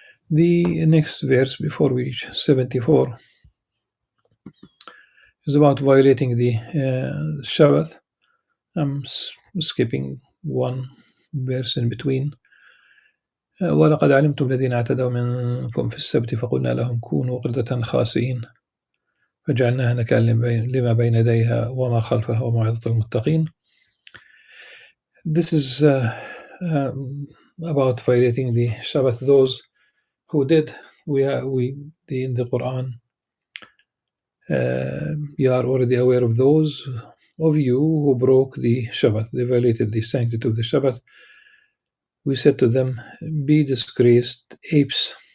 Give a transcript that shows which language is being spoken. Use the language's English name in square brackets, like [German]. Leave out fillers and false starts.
[English] The next verse before we reach 74 is about violating the Shabbat. I'm skipping one verse in between. [Arabic] ولقد علمتم الذين اعتدوا منكم في السبت فقلنا لهم كونوا قردة خاسئين فجعلناها نكالا لما بين يديها وما خلفها وموعظة المتقين. [English] This is about violating the Shabbat. Those who did, in the Quran, you are already aware of those of you who broke the Shabbat. They violated the sanctity of the Shabbat. We said to them, be disgraced apes.